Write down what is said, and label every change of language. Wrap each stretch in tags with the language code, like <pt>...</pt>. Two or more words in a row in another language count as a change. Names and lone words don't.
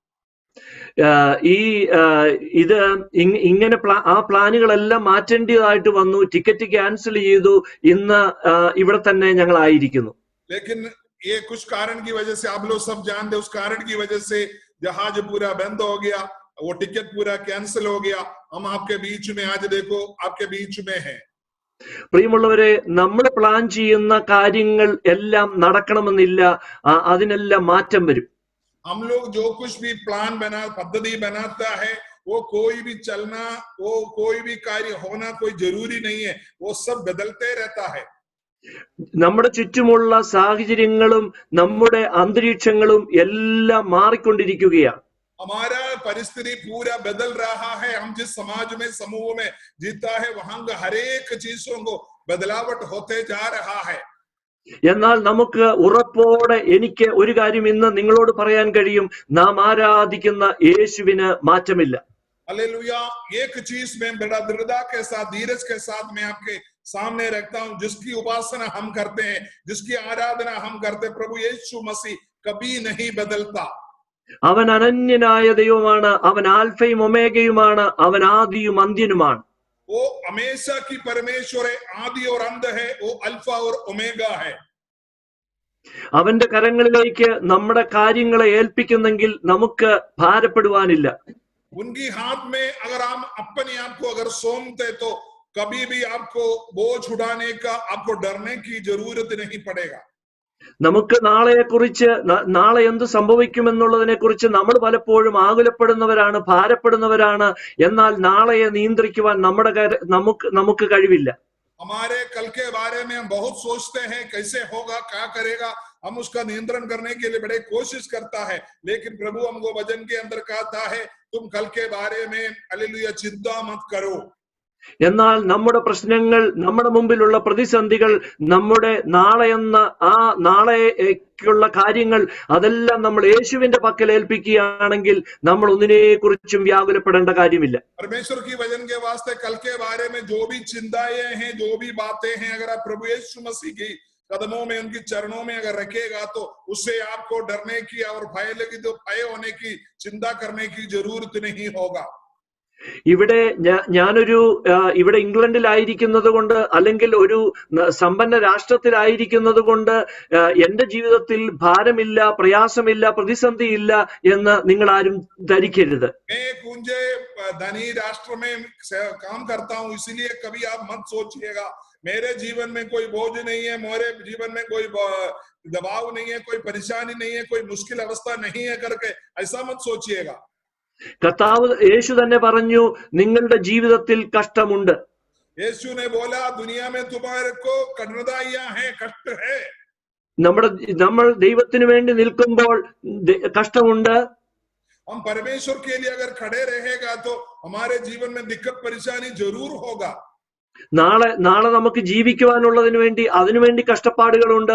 <ml>ഇത് ഇങ്ങനെ ആ പ്ലാനുകളെല്ലാം മാറ്റേണ്ടതായിട്ട് വന്നു. ടിക്കറ്റ് ക്യാൻസൽ ചെയ്തു. ഇന്ന് ഇവിടെ തന്നെ ഞങ്ങൾ ആയിരിക്കുന്നു.</ml> <hi>लेकिन ये कुछ कारण की वजह से आप लोग सब जानते, उस कारण की वजह से जहाज पूरा बंद हो गया, वो टिकट पूरा कैंसिल हो गया. हम आपके बीच में आज देखो आपके बीच में हैं.</hi> <ml>പ്രിയമുള്ളവരെ, നമ്മൾ പ്ലാൻ ചെയ്യുന്ന കാര്യങ്ങൾ എല്ലാം നടക്കണമെന്നില്ല, അതിനെല്ലാം മാറ്റം വരും.</ml> <hi>हम लोग जो कुछ भी प्लान पद्धति बनाता है वो कोई भी चलना, वो कोई भी कार्य होना कोई जरूरी नहीं है, वो सब बदलते रहता है.</hi> <ml>നമ്മുടെ ചുറ്റുമുള്ള സാഹചര്യങ്ങളും നമ്മുടെ അന്തരീക്ഷങ്ങളും എല്ലാം മാറിക്കൊണ്ടിരിക്കുകയാണ്.</ml> <hi>हमारा परिस्थिति पूरा बदल रहा है. हम जिस समाज में समूह में जीता है वहां का हर एक चीजों को बदलावट होते जा रहा है.</hi> <ml>എന്നാൽ നമുക്ക് ഉറപ്പോടെ എനിക്ക് ഒരു കാര്യം ഇന്ന് നിങ്ങളോട് പറയാൻ കഴിയും, നാം ആരാധിക്കുന്ന യേശുവിന് മാറ്റമില്ല.</ml> <hi>हालेलुया. एक चीज में बड़ा दृढ़ता के साथ, धीरज के साथ मैं आपके सामने रखता हूं, जिसकी उपासना हम करते हैं, जिसकी आराधना हम करते हैं, प्रभु यीशु मसीह कभी नहीं बदलता.</hi> <ml>അവൻ അനന്യനായ ദൈവമാണ്. അവൻ ആൽഫയും ഒമേഗയുമാണ്. അവൻ ആദിയും അന്ത്യനുമാണ്.</ml> <hi>वो हमेशा की परमेश्वर है, आदि और अंत है, वो अल्फा और ओमेगा है.</hi> <ml>അവന്റെ കരങ്ങളിലേക്ക് നമ്മുടെ കാര്യങ്ങളെ ഏൽപ്പിക്കുന്നെങ്കിൽ നമുക്ക് ഭാരപ്പെടുവാനില്ല.</ml> <hi>उनकी हाथ में अगर हम अपने आप को अगर सौंपते तो कभी भी आपको बोझ उठाने का, आपको डरने की जरूरत नहीं पड़ेगा.</hi> <ml>നമുക്ക് നാളെ എന്ത് സംഭവിക്കുമെന്നുള്ളതിനെ കുറിച്ച് നമ്മൾ പലപ്പോഴും ആകുലപ്പെടുന്നവരാണ്, ഭാരപ്പെടുന്നവരാണ്. എന്നാൽ നാളെയെ നിയന്ത്രിക്കുവാൻ നമുക്ക് കഴിവില്ല.</ml> <hi>हमारे कल के बारे में हम बहुत सोचते हैं, कैसे होगा, क्या करेगा, हम उसका नियंत्रण करने के लिए बड़े कोशिश करता है. लेकिन प्रभु हमको वचन के अंदर कहता है, तुम कल के बारे में हालेलुया चिंता मत करो.</hi> <ml>എന്നാൽ നമ്മുടെ പ്രശ്നങ്ങൾ, നമ്മുടെ മുമ്പിലുള്ള പ്രതിസന്ധികൾ, നമ്മുടെ നാളെക്കുള്ള കാര്യങ്ങൾ അതെല്ലാം നമ്മൾ യേശുവിന്റെ പക്കൽ ഏൽപ്പിക്കുകയാണെങ്കിൽ നമ്മൾ ഒന്നിനെ കുറിച്ചും വ്യാകുലപ്പെടേണ്ട കാര്യമില്ല.</ml> <hi>परमेश्वर की वचन के वास्ते कल के बारे में जो भी चिंताएं हैं, जो भी बातें हैं, अगर आप प्रभु यीशु मसीह की कदमों में, उनकी चरणों में अगर रखेगा तो उससे आपको डरने की और भय होने की, चिंता करने की जरूरत नहीं होगा.</hi> <ml>ഇവിടെ ഇംഗ്ലണ്ടിലായിരിക്കുന്നത് കൊണ്ട്, അല്ലെങ്കിൽ ഒരു സമ്പന്ന രാഷ്ട്രത്തിലായിരിക്കുന്നത് കൊണ്ട് എന്റെ ജീവിതത്തിൽ ഭാരമില്ല, പ്രയാസമില്ല, പ്രതിസന്ധിയില്ല എന്ന് നിങ്ങൾ ആരും ധരിക്കരുത്.</ml> <hi>धनी राष्ट्र में काम करता हूँ इसलिए कभी आप मत सोचिएगा मेरे जीवन में कोई बोझ नहीं है, मेरे जीवन में कोई दबाव नहीं है, कोई परेशानी नहीं है, कोई मुश्किल अवस्था नहीं है करके ऐसा मत सोचिएगा.</hi> <ml>കർത്താവ് യേശു തന്നെ പറഞ്ഞു, നിങ്ങളുടെ ജീവിതത്തിൽ കഷ്ടമുണ്ട്.</ml> <hi>യേശു ने बोला दुनिया में तुम्हारे को कठिनाइयां हैं, कष्ट है.</hi> <ml>നമ്മൾ ദൈവത്തിന് വേണ്ടി നിൽക്കുമ്പോൾ കഷ്ടമുണ്ട്.</ml> <hi>हम परमेश्वर के लिए अगर खड़े रहेगा तो हमारे जीवन में दिक्कत परेशानी जरूर होगा.</hi> <ml>നാളെ നമുക്ക് ജീവിക്കുവാനുള്ളതിന് വേണ്ടി അതിനുവേണ്ടി കഷ്ടപ്പാടുകളുണ്ട്.</ml>